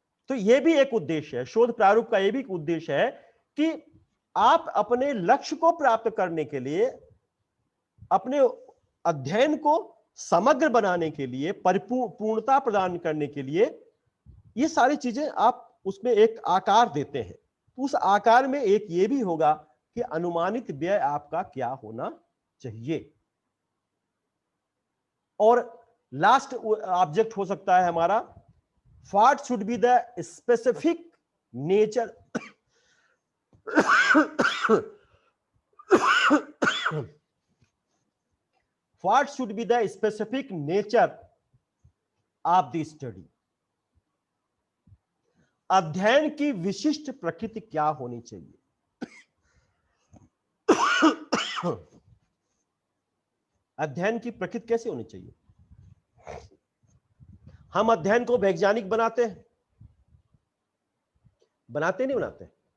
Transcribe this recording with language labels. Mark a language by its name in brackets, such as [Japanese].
[Hindi] तो यह भी एक उद्देश्य है, शोध प्रारूप का यह भी एक उद्देश्य है कि आप अपने लक्ष्य को प्राप्त करने के लिए, अपने अध्ययन को समग्र बनाने के लिए, परिपूर्णता प्रदान करने के लिए ये सारी चीजें आप उसमें एक आकार देते हैं। तो उस आकार में एक ये भी होगा कि अनुमानित व्यय आपका क्या होना चाहिए। और लास्ट ऑब्जेक्ट हो सकता है हमारा, [English] what should be the specific nature what should be the specific nature of the study। [Hindi] अध्ययन की विशिष्ट प्रकृति क्या होनी चाहिए। अध्ययन की प्रकृति कैसे होनी चाहिए। हम अध्ययन को वैज्ञानिक बनाते हैं, बनाते नहीं बनाते।